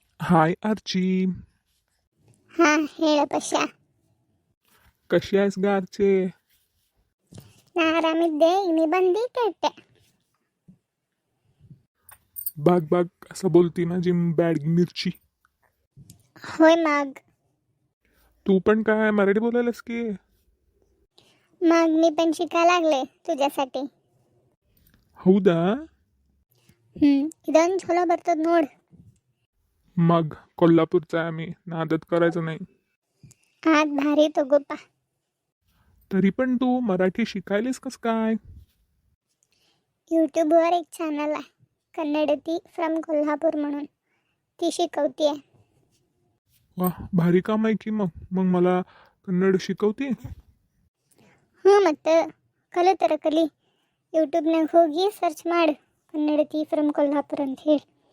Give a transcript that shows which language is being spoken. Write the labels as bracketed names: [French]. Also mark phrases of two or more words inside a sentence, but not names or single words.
[Kannada] ಹಾಯ್ ಆರ್ಚಿ. ಹಾ ಹೇಳ ಪಶ್ಯ. [Marathi] कशी आहेस ग आरचे? [Kannada] ನಾ ಆರಾಮಿದ್ದೆ, ನೀ ಬಂದು ಕೆಟ್ಟೆ. [Marathi] बाग बाग असं बोलती माझी बॅडगी मिरची. होय मग. तू पण काय मराठी बोलायलास की? मग मी पण शिकायला लागले तुझ्यासाठी. [Kannada] ಹೌದಾ? ಇದೊಂದು ಚಲೋ ಬರ್ತದ ನೋಡ್. [Marathi] मग कोल्हापूरचा आहे आम्ही, नादत करायचं नाही. आज भारी तगोपा. तरी पण तू मराठी शिकायलीस कस काय? यूट्यूबवर एक चॅनल आहे, कन्नडती फ्रॉम कोल्हापूर म्हणून. ती शिकवतीये. वा, भारी काम आहे की. मग मग मला कन्नड शिकवते? [Kannada] ಹ್ಞೂ ಮತ್ತು ಕಲಿತರ ಕಲಿ. ಯೂಟ್ಯೂಬ್ನಾಗ ಹೋಗಿ ಸರ್ಚ್ ಮಾಡು, ಕನ್ನಡತಿ ಫ್ರಮ್ ಕೊಲ್ಹಾಪುರ ಅಂತ ಹೇಳಿ.